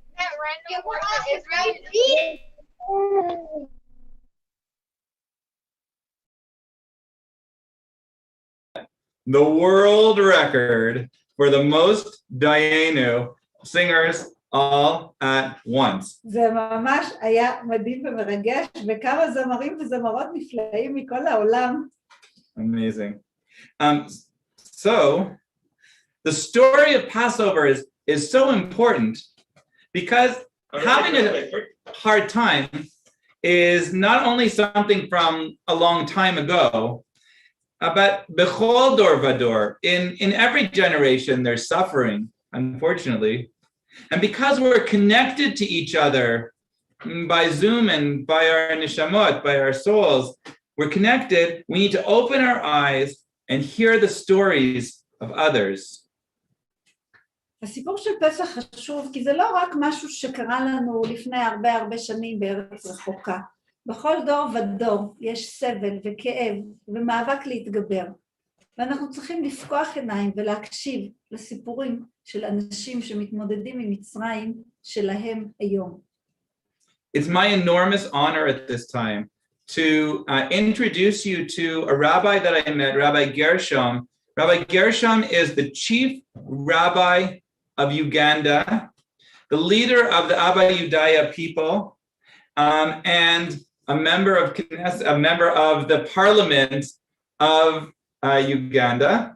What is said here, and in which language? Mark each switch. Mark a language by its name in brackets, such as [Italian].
[English] That random word is right. The world record for the most dayenu singers all at once. [Hebrew] זה ממש היה מדהים ומרגש, וכמה זמרים וזמרות נפלאים מכל העולם. [English] Amazing. So the story of Passover is so important because having a hard time is not only something from a long time ago, but [Hebrew] bechol dor vador, [English] in every generation there's suffering, unfortunately. And because we're connected to each other by Zoom and by our neshamot, by our souls, we're connected, we need to open our eyes and hear the stories of others. [Hebrew] הסיפור של פסח חשוב, כי זה לא רק משהו שקרה לנו לפני הרבה שנים בארץ רחוקה. בכל דור ודור יש סבל וכאב ומאבק להתגבר. ואנחנו צריכים לפקוח עיניים ולהקשיב לסיפורים של אנשים שמתמודדים עם מצרים שלהם היום. [English] It's my enormous honor at this time to introduce you to a rabbi that I met, Rabbi Gershom. Rabbi Gershom is the chief rabbi of Uganda, the leader of the Abba Yudaya people, and a member of Knesset, a member of the parliament of Uganda.